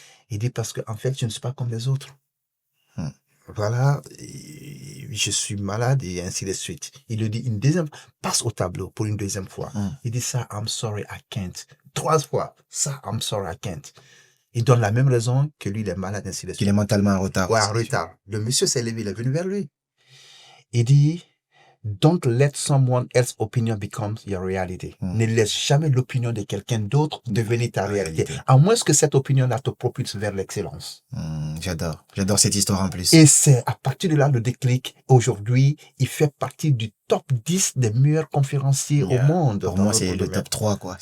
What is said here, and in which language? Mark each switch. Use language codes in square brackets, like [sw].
[fr] Il dit parce que en fait, je ne suis pas comme les autres. Voilà, je suis malade et ainsi de suite. Il le dit une deuxième, passe au tableau pour une deuxième fois. Il dit ça, [en] I'm sorry, I can't. [fr] 3 fois, ça, [en] I'm sorry, I can't. [fr] Il donne la même raison que lui, il est malade, ainsi de suite. Qu'il est mentalement en retard. Ouais, en retard. Le monsieur s'est levé, il est venu vers lui. Il dit, [en] don't let someone else's opinion become your reality. [fr] Ne laisse jamais l'opinion de quelqu'un d'autre devenir ta réalité. À moins que cette opinion-là te propulse vers l'excellence. J'adore cette histoire en plus. Et c'est à partir de là le déclic. Aujourd'hui, il fait partie du top 10 des meilleurs conférenciers au monde. Pour moi, c'est le top 3, quoi.